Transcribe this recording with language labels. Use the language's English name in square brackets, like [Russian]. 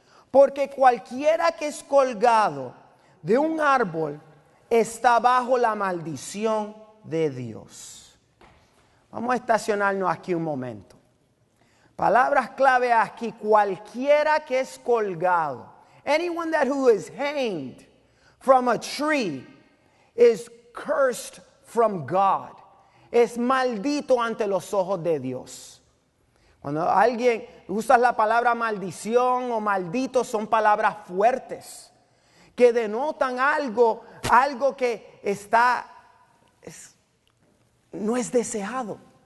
[Spanish] Porque cualquiera que es colgado de un árbol está bajo la maldición de Dios. Vamos a estacionarnos aquí un momento. Palabras clave aquí, cualquiera que es colgado. [English] Anyone who is hanged from a tree is cursed from God. [Spanish] Es maldito ante los ojos de Dios. Cuando alguien usa la palabra maldición o maldito, son palabras fuertes que denotan algo que no es deseado.